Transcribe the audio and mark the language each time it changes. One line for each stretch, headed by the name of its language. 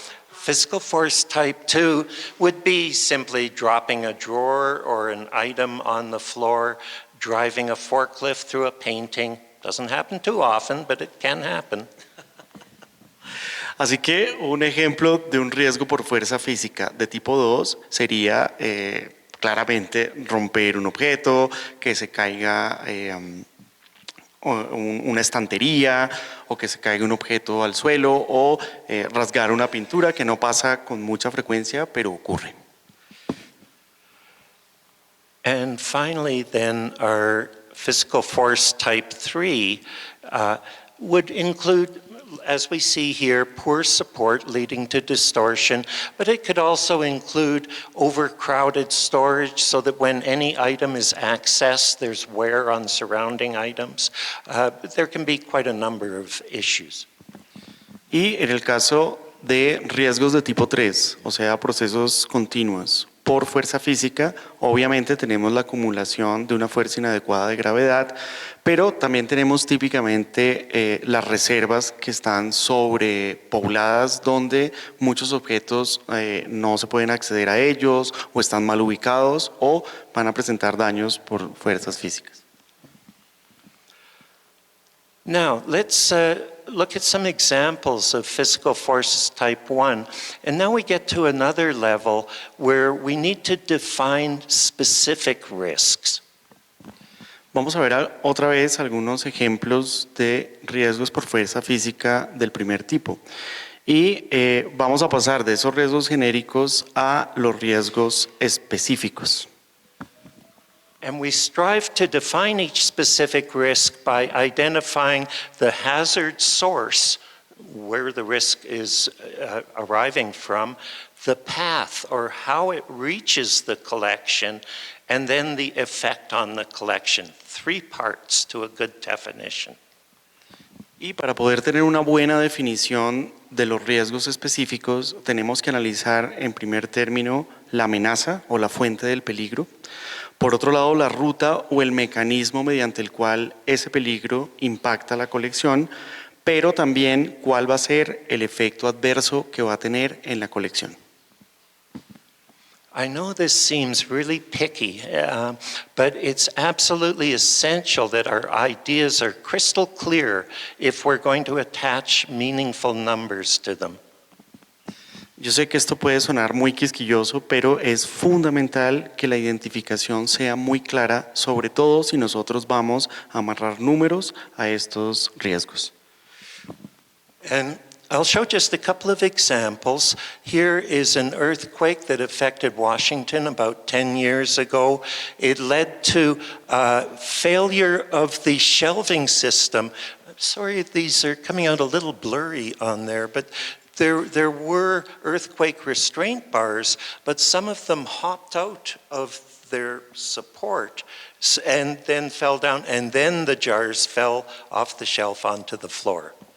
English: Physical force type 2 would be simply dropping a drawer or an item on the floor, driving a forklift through a painting. Doesn't happen too often, but it can happen.
Spanish: Así que un ejemplo de un riesgo por fuerza física de tipo 2 sería claramente romper un objeto, que se caiga una estantería o que se caiga un objeto al suelo o rasgar una pintura, que no pasa con mucha frecuencia, pero ocurre.
English: And finally then our physical force type 3 would include, as we see here, poor support leading to distortion, but it could also include overcrowded storage so that when any item is accessed, there's wear on surrounding items. There can be quite a number of issues.
Spanish: Y en el caso de riesgos de tipo 3, o sea, procesos continuos. Por fuerza física, obviamente tenemos la acumulación de una fuerza inadecuada de gravedad, pero también tenemos típicamente las reservas que están sobrepobladas, donde muchos objetos no se pueden acceder a ellos, o están mal ubicados, o van a presentar daños por fuerzas físicas.
English: Now, let's look at some examples of physical forces type 1. And now we get to another level where we need to define specific risks.
Spanish: Vamos a ver otra vez algunos ejemplos de riesgos por fuerza física del primer tipo. Y vamos a pasar de esos riesgos genéricos a los riesgos específicos.
English: And we strive to define each specific risk by identifying the hazard source, where the risk is arriving from, the path or how it reaches the collection, and then the effect on the collection. 3 parts to a good definition.
Spanish: Y para poder tener una buena definición de los riesgos específicos, tenemos que analizar en primer término la amenaza o la fuente del peligro. Por otro lado, la ruta o el mecanismo mediante el cual ese peligro impacta la colección, pero también cuál va a ser el efecto adverso que va a tener en la colección.
English: I know this seems really picky, but it's absolutely essential that our ideas are crystal clear if we're going to attach meaningful numbers to them.
Spanish: Yo sé que esto puede sonar muy quisquilloso, pero es fundamental que la identificación sea muy clara, sobre todo si nosotros vamos a amarrar números a estos riesgos.
English: And I'll show just a couple of examples. Here is an earthquake that affected Washington about 10 years ago. It led to failure of the shelving system. I'm sorry, these are coming out a little blurry on there, but there were earthquake restraint bars, but some of them hopped out of their support and then fell down, and then the jars fell off the shelf onto the floor.